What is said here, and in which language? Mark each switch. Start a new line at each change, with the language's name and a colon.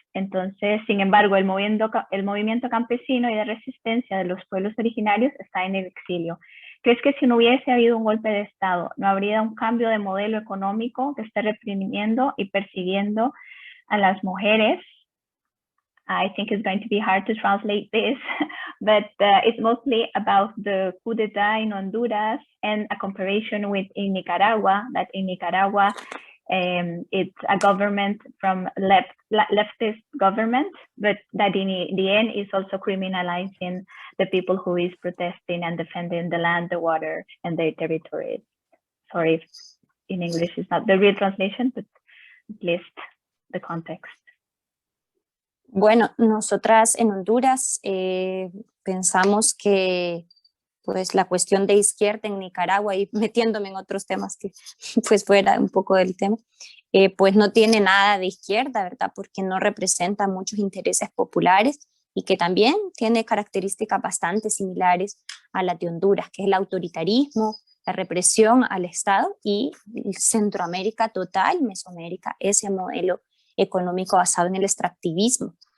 Spanish: Entonces, sin embargo, el movimiento campesino y de resistencia de los pueblos originarios está en el exilio. ¿Crees que si no hubiese habido un golpe de Estado, no habría un cambio de modelo económico que esté reprimiendo y persiguiendo a las mujeres?
English: I think it's going to be hard to translate this, but it's mostly about the coup d'etat in Honduras and a comparison with in Nicaragua, that in Nicaragua, it's a government from leftist government, but that in the end is also criminalizing the people who is protesting and defending the land, the water, and their territories. Sorry if in English is not the real translation, but at least the context.
Spanish: Bueno, nosotras en Honduras pensamos que pues la cuestión de izquierda en Nicaragua, y metiéndome en otros temas que pues fuera un poco del tema, pues no tiene nada de izquierda, ¿verdad? Porque no representa muchos intereses populares y que también tiene características bastante similares a las de Honduras, que es el autoritarismo, la represión al Estado y Centroamérica total, Mesoamérica, ese modelo económico basado en el extractivismo.